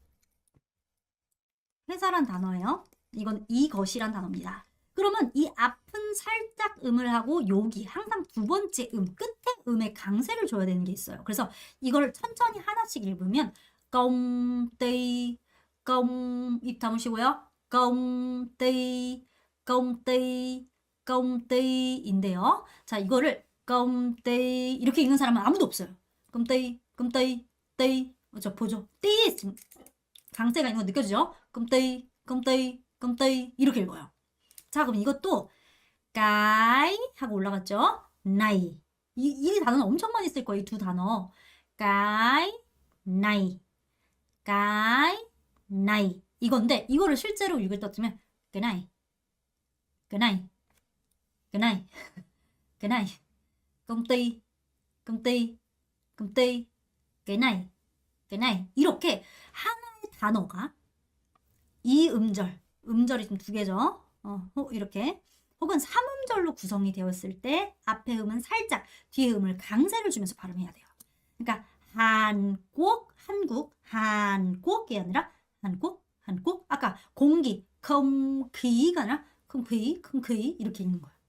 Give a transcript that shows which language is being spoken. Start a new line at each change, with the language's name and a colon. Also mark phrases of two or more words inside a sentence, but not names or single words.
Korean: 회사란 단어예요. 이건 이것이란 단어입니다. 그러면 이 앞은 살짝 음을 하고 여기 항상 두 번째 끝에 음에 강세를 줘야 되는 게 있어요. 그래서 이걸 천천히 하나씩 읽으면 công 입 다무시고요.
Vietnamese: công ty 인데요.
Korean: 자, 이거를
Vietnamese: công ty
Korean: 이렇게 읽는 사람은 아무도 없어요.
Vietnamese: công ty
Korean: 저 보죠. 띠 강세가 있는 거 느껴지죠?
Vietnamese: công ty
Korean: 이렇게 읽어요. 자, 그럼 이것도 cái 하고 올라갔죠? này 이 단어는 엄청 많이 쓸 거예요. 이 두 단어.
Vietnamese: cái này
Korean: 이건데 이거를 실제로 읽을 때 어쩌면
Vietnamese: cái này công ty cái này
Korean: 이렇게 하나의 단어가 이 음절이 좀 두 개죠. 이렇게 혹은 3음절로 구성이 되었을 때 앞에 음은 살짝 뒤에 음을 강세를 주면서 발음해야 돼요. 그러니까 한국이 아니라 한국 아까 공기空khí 가 아니라空khí 이렇게 읽는 거예요.